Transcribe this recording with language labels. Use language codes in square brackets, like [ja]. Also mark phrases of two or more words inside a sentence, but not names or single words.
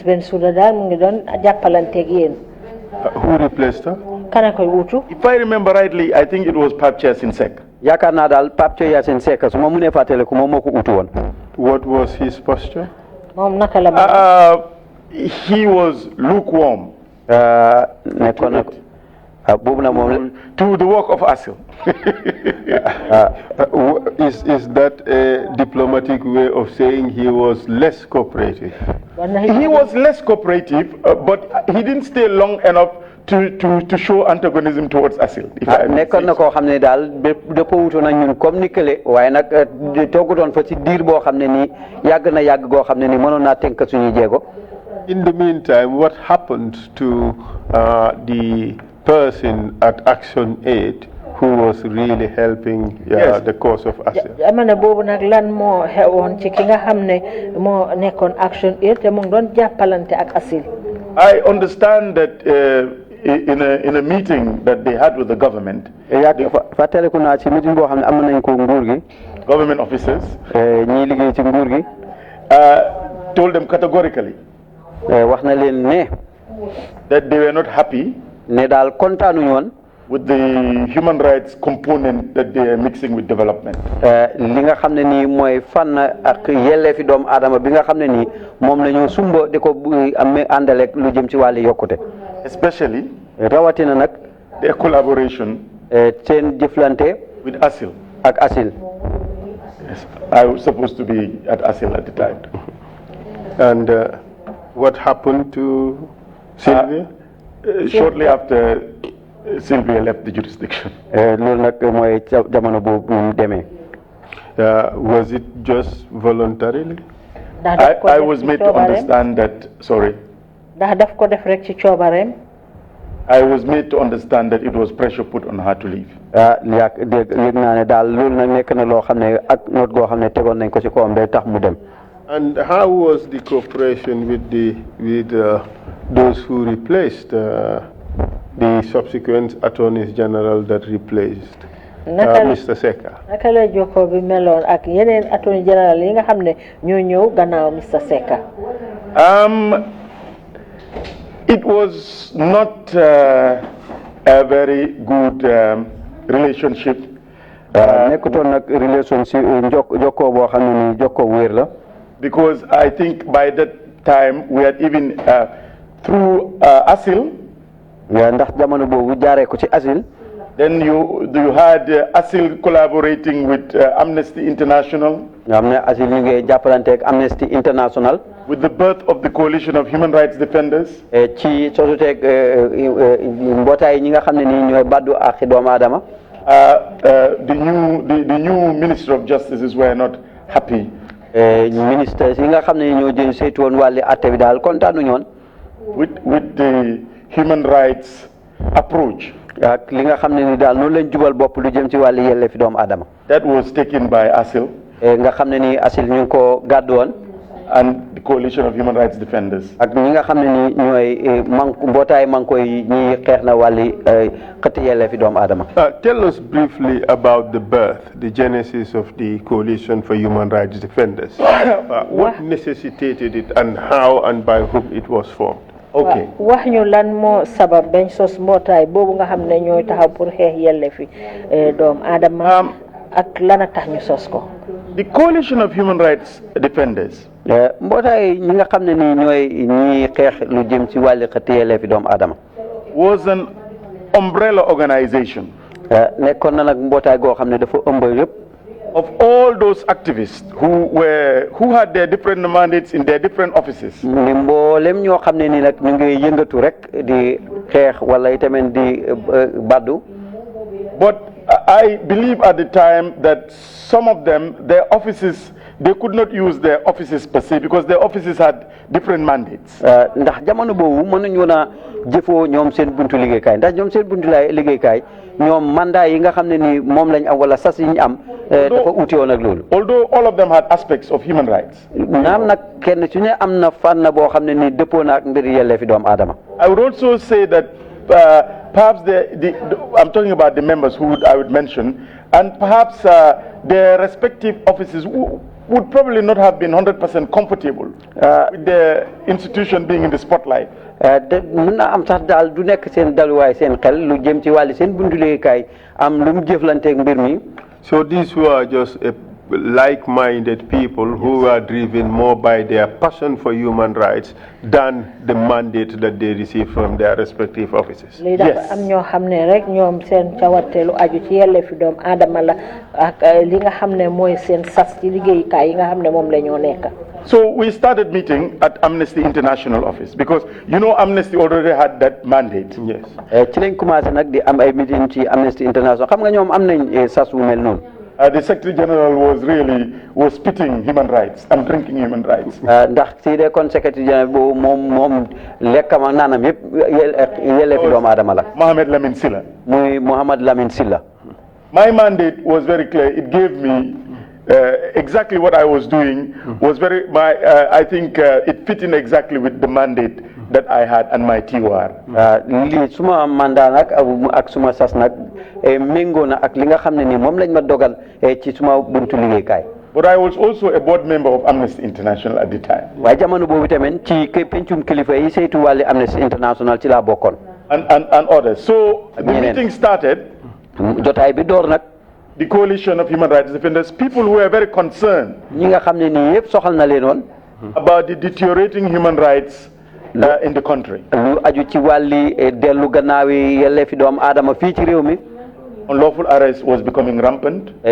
[wo] Bensouda daal mu ngi doon jàppalanteeg yéen. [en] Who replaced her? [wo] kana koy wutu. [en] If I remember rightly, I think it was Pape Yasin Seck. [wo] yaakaar naa daal Pape Yasin Seck su ma mënee fàttaliku moom moo ko utu woon. [en] What was his posture? [wo] moom naka la. [en] He was lukewarm. [wo] nekkoon na boobu na moom [en] to the work of ASIL. Is that a diplomatic way of saying he was less cooperative? He was less cooperative, but he didn't stay long enough to show antagonism towards ASIL. [wo] nekkoon na koo xam ne daal dëppoo wutoon ak ñun comme ni kële waaye nag toogutoon fa ci diir boo xam ne nii yàgg na yàgg goo xam ne nii mënoon naa tënk suñuy jéego. [en] In the meantime, what happened to the person at Action Aid who was really helping the cause of ASIL? [wo] jamono boobu nag lan moo xewoon ci ki nga xam ne moo nekkoon Action Aid te mu ngi doon jàppalante ak ASIL. [en] I understand that in a meeting that they had with the government, [wo] fàttaliku naa ci meeting boo xam ne am nañ ko nguur gi. [en] government officers [wo] ñii liggéey ci nguur gi. [en] told them categorically [wo] wax na leen ne. [en] that they were not happy. [wo] ne daal kontaanuñu woon. [en] with the human rights component that they are mixing with development. [wo] li nga xam ne nii mooy fànn ak yelleefi doomu aadama bi nga xam ne nii moom la ñu sumba di ko amee àndaleeg lu jëm ci wàllu yokkute. [en] especially. [wo] rawatina nag. [en] their collaboration. [wo] seen jëflante. [en] with ASIL. [wo] ak ASIL. [en] Yes, I was supposed to be at ASIL at the time. And what happened to Sylvia? Shortly after Sylvia left the jurisdiction. [wo] loolu nag mooy jamono boobu mu demee. [en] Was it just voluntarily? I was made to understand that, sorry. [wo] ndax daf ko def rek ci coobareem. [en] I was made to understand that it was pressure put on her to leave. [wo] yëg naa ne daal loolu nag nekk na loo xam ne ak noot goo xam ne tegoon nañ ko ci kawam day tax mu dem. [en] And how was the cooperation with those who replaced the subsequent attorneys general that replaced Mr. Seka? [wo] naka la jokkoo bi meloon ak yeneen [en] attorney general [wo] yi nga xam ne ñoo ñëw gannaaw Mr. Seka? [en] It was not a very good relationship. [wo] nekkutoon nag relationship jokkoo boo xam ne ni jokkoo wér la. [en] Because I think by that time we had even through ASIL. [wo] ndax jamono boobu jaaree ko ci ASIL. [en] Then you had ASIL collaborating with Amnesty International. [wo] nga xam ne ASIL ñu ngi jàppalante ak Amnesty International. [en] With the birth of the Coalition of Human Rights Defenders. [wo] ci sosuteeg mbootaay ñi nga xam ne nii ñooy baddu ak doomu aadama. [en] The new Minister of Justice were not happy. [wo] ministre yi nga xam ne ñoo jël saytu woon wàllu àtte bi daal kontaanuñu woon. [en] with the human rights approach. [wo] ak li nga xam ne ni daal noonu lañ jubal bopp lu jëm ci wàllu yelleefi doomu aadama. [en] that was taken by ASIL. [wo] nga xam ne ni ASIL ñu ngi ko gàddu woon. [en] and the Coalition of Human Rights Defenders. [wo] ak ñi nga xam ne ni ñooy mbootaay manko yi ñi xeex na wàlli xëtt yelleefi doomu aadama. [en] Tell us briefly about the birth, the genesis of the Coalition for Human Rights Defenders. What necessitated it and how and by whom it was formed? Okay. [wo] wax ñu lan moo sabab bañ sos mbootaay boobu nga xam ne ñooy taxaw pour xeex yelleefi doomu aadama ak lana tax ñu sos ko. [en] The Coalition of Human Rights Defenders. [wo] mbootaay ñi nga xam ne ni ñooy ñi xeex lu jëm ci wàlli xëtt yelleefi doomu aadama. [en] was an umbrella organization. [wo] nekkoon na nag mbootaay goo xam ne dafa ëmb yëpp. [en] of all those activists who had their different mandates in their different offices. [wo] ni mboolem ñoo xam ne ni nag ñu ngi yëngatu rek di xeex wala itamit di baddu. [en] But I believe at the time that some of them, their offices, they could not use their offices per se because their offices had different mandates. [wo] ndax jamono boobu mënuñu woon a jëfoo ñoom seen buntu liggéeykaay ndax ñoom seen buntu liggéeykaay ñoom mandat yi nga xam ne ni moom lañ am wala sas yi ñu am. dafa uti woon ak loolu. [en] Although all of them had aspects of human rights. [wo] naam nag kenn su ne am na fànn boo xam ne ni dëppoo na ak mbiri yelleefi doomu aadama. [en] I would also say that perhaps I'm talking about the members who I would mention, and perhaps their respective offices would probably not have been 100% comfortable with the institution being in the spotlight. [wo] mën na am sax daal du nekk seen daluwaay seen xel lu jëm ci wàlli seen buntu liggéeykaay am lu mu jëflanteeg mbir mi. [en] So these were just like-minded people who are driven more by their passion for human rights than the mandate that they receive from their respective offices. Yes. [wo] Am ñoo xamne rek ñoom seen cawatelu aju ci yelleefi doom aadama la ak li nga xamne mooy seen sas ci liggéeyukaay yi nga xamne moom la ñoo nekk. [en] So we started meeting at Amnesty International office because you know Amnesty already had that mandate. Yes. [wo] ci lañ commencé nag di am ay meeting ci Amnesty International xam nga ñoom am nañ sas wu mel noonu. [en] The Secretary General was spitting human rights and drinking human rights. [wo] ndax si de kon [en] Secretary General [wo] boobu moom lekkam ak naanam yëpp yelleefi doomu aadama la. Mohamed Lamine Silla. muy Mohamed Lamine Silla. [en] My mandate was very clear. It gave me exactly what I was doing. Was very I think it fit in exactly with the mandate that I had and my TOR. [wo] Li suma mandat nag ak suma sas nag méngoo na ak li nga xam ne ni moom lañ ma dogal ci suma buntu liggéeykaay. [en] But I was also a board member of Amnesty International at the time. [wo] waaye jamono boobu tamit ci pencum kilifa yi saytu wàlli Amnesty International ci laa bokkoon. [en] And others. So the meeting started. [wo] jotaay bi door nag. [en] The coalition of human rights defenders, people who were very concerned about the deteriorating human rights in the country. Unlawful arrest was becoming rampant.